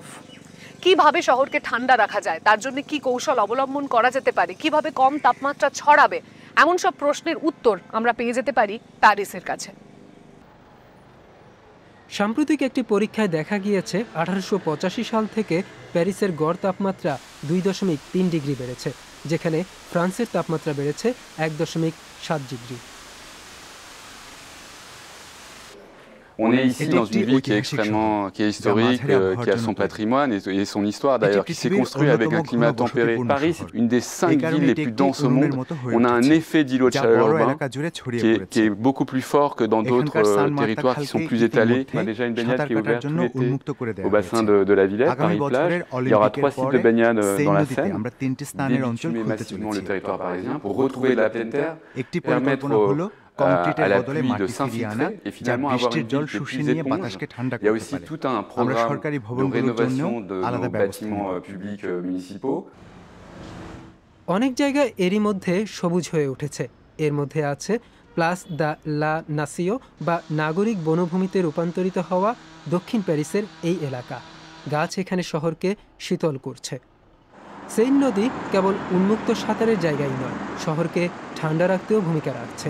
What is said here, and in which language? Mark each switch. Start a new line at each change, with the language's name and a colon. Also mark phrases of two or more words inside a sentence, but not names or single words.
Bangla: কিভাবে শহরকে ঠান্ডা রাখা যায়, তার জন্য কি কৌশল অবলম্বন করা যেতে পারে, কিভাবে কম তাপমাত্রা ছড়াবে, এমন সব প্রশ্নের উত্তর আমরা পেয়ে যেতে পারি প্যারিসের কাছে। সাম্প্রতিক একটি পরীক্ষায় দেখা গিয়েছে 1885 সাল থেকে প্যারিসের গড় তাপমাত্রা 2.3 ডিগ্রি বেড়েছে, যেখানে ফ্রান্সের তাপমাত্রা বেড়েছে 1.7 ডিগ্রি।
French: On est ici dans une ville qui est historique, qui a son patrimoine et son histoire d'ailleurs, qui s'est construite avec un climat tempéré. Paris, c'est une des 5 villes les plus denses au monde. On a un effet d'îlot de chaleur urbain qui est beaucoup plus fort que dans d'autres territoires qui sont plus étalés. On a déjà une baignade qui est ouverte tout l'été au bassin de la Villette, Paris-Plage. Il y aura 3 sites de baignade dans la Seine, débitumer massivement le territoire parisien pour retrouver de la pleine terre, permettre à la pluie de s'infiltrer et finalement avoir une ville qui est plus éponge. Il y a aussi tout un programme de rénovation de nos bâtiments publics municipaux.
Bangla: অনেক জায়গায় এরই মধ্যে সবুজ হয়ে উঠেছে। এর মধ্যে আছে প্লাস দ্য লা নাসিও বা নাগরিক বনভূমিতে রূপান্তরিত হওয়া দক্ষিণ প্যারিসের এই এলাকা। গাছ এখানে শহরকে শীতল করছে। সেইন নদী কেবল উন্মুক্ত সাঁতারের জায়গায় নয়, শহরকে ঠান্ডা রাখতেও ভূমিকা রাখছে।